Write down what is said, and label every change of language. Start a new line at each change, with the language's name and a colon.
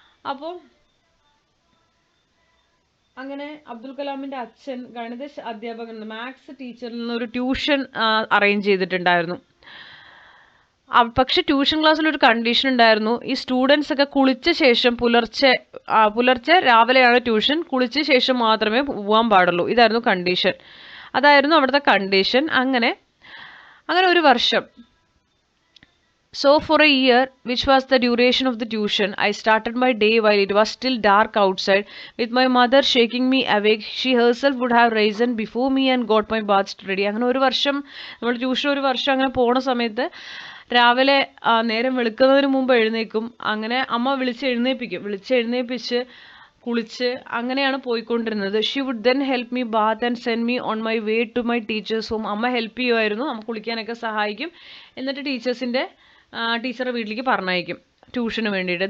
Malayalam: അപ്പോൾ അങ്ങനെ അബ്ദുൽ കലാമിൻ്റെ അച്ഛൻ ഗണിത അധ്യാപകൻ, മാത്സ് ടീച്ചറിൽ നിന്നൊരു ട്യൂഷൻ അറേഞ്ച് ചെയ്തിട്ടുണ്ടായിരുന്നു. പക്ഷെ ട്യൂഷൻ ക്ലാസ്സിൽ ഒരു കണ്ടീഷൻ ഉണ്ടായിരുന്നു, ഈ സ്റ്റുഡൻസ് ഒക്കെ കുളിച്ച ശേഷം പുലർച്ചെ രാവിലെയാണ് ട്യൂഷൻ, കുളിച്ച ശേഷം മാത്രമേ പോകാൻ പാടുള്ളൂ. ഇതായിരുന്നു കണ്ടീഷൻ, അതായിരുന്നു അവിടുത്തെ കണ്ടീഷൻ. അങ്ങനെ ഒരു വർഷം.
English: So for a year, which was the duration of the tuition, I started my day while it was still dark outside, with my mother shaking me awake. She herself would have risen before me and got my baths ready.
Malayalam: അങ്ങനെ ഒരു വർഷം നമ്മൾ tuition ഒരു വർഷം അങ്ങനെ പോണ സമയത്ത് രാവിലെ നേരം വെളുക്കുന്നതിന് മുമ്പ് എഴുന്നേക്കും. അങ്ങനെ അമ്മ വിളിച്ചെഴുന്നേൽപ്പിച്ച് കുളിച്ച് അങ്ങനെയാണ് പോയിക്കൊണ്ടിരുന്നത്.
English: She would then help me bath and send me on my way to my teachers home.
Malayalam: അമ്മ ഹെൽപ്പ് ചെയ്യുമായിരുന്നു, അമ്മ കുളിക്കാനൊക്കെ സഹായിക്കും. എന്നിട്ട് ടീച്ചറുടെ വീട്ടിലേക്ക് പറഞ്ഞയക്കും ട്യൂഷന് വേണ്ടിയിട്ട്.